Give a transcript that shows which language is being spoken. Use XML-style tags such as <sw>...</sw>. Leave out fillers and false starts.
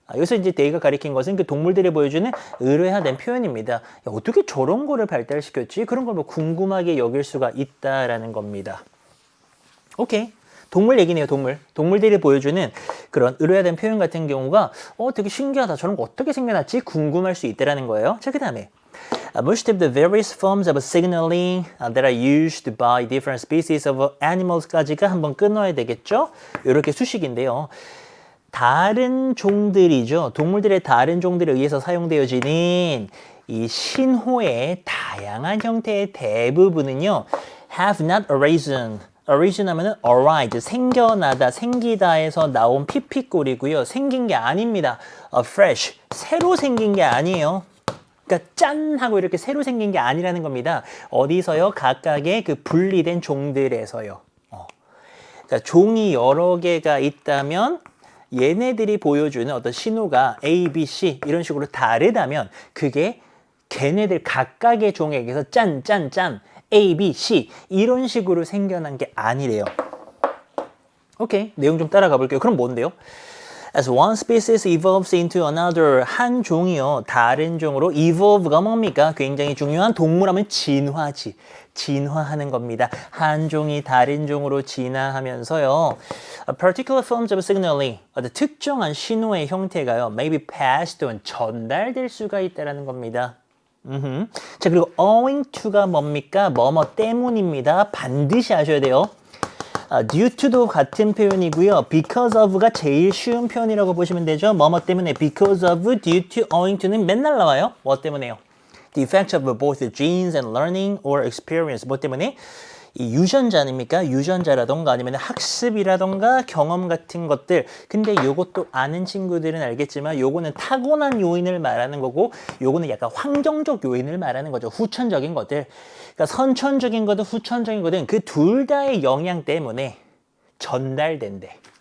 <ko>여기서 이제 they가 가리킨 것은 그 동물들이 보여주는 의뢰화된 표현입니다. 야, 어떻게 저런 거를 발달시켰지? 그런 걸 뭐 궁금하게 여길 수가 있다라는 겁니다. 오케이. 동물 얘기네요, 동물. 동물들이 보여주는 그런 의뢰화된 표현 같은 경우가 되게 신기하다. 저런 거 어떻게 생겨났지? 궁금할 수 있다라는 거예요. 자, 그 다음에</ko> <en>Most of the various forms of signaling that are used by different species of animals</en> <ko>까지가 한번 끊어야 되겠죠? 이렇게 수식인데요. 다른 종들이죠. 동물들의 다른 종들에 의해서 사용되어지는 이 신호의 다양한 형태의 대부분은요.</ko> <en>have not arisen.</en> <ko>arisen 하면은 arise, 생겨나다, 생기다에서 나온 피피꼴이고요. 생긴 게 아닙니다. fresh, 새로 생긴 게 아니에요. 그러니까 짠 하고 이렇게 새로 생긴 게 아니라는 겁니다. 어디서요? 각각의 그 분리된 종들에서요. 그러니까 종이 여러 개가 있다면 얘네들이 보여주는 어떤 신호가 A, B, C 이런 식으로 다르다면 그게 걔네들 각각의 종에게서 짠, 짠, 짠 A, B, C 이런 식으로 생겨난 게 아니래요. 오케이, 내용 좀 따라가 볼게요. 그럼 뭔데요?</ko> <en>As one species evolves into another,</en> <ko>한 종이요 다른 종으로 evolve가 뭡니까? 굉장히 중요한 동물하면 진화지. 진화하는 겁니다. 한 종이 다른 종으로 진화하면서요.</ko> <en>Particular forms of signaling,</en> <ko>특정한 신호의 형태가요.</ko> <en>may be passed on,</en> <ko>전달될 수가 있다는 겁니다. 자, 그리고 owing to가 뭡니까? 뭐뭐 때문입니다. 반드시 아셔야 돼요. due to도 같은 표현이고요. because of가 제일 쉬운 표현이라고 보시면 되죠. 뭐뭐 때문에 because of, due to, owing to는 맨날 나와요. 뭐 때문에요?</ko> <en>The effect of both genes and learning or experience.</en> <ko>뭐 때문에? 이 유전자입니까? 유전자라던가 아니면 학습이라던가 경험 같은 것들. 근데 요것도 아는 친구들은 알겠지만 요거는 타고난 요인을 말하는 거고 요거는 약간 환경적 요인을 말하는 거죠. 후천적인 것들. 그러니까 선천적인 거든 후천적인 거든 그 둘 다의 영향 때문에 전달된대.</ko>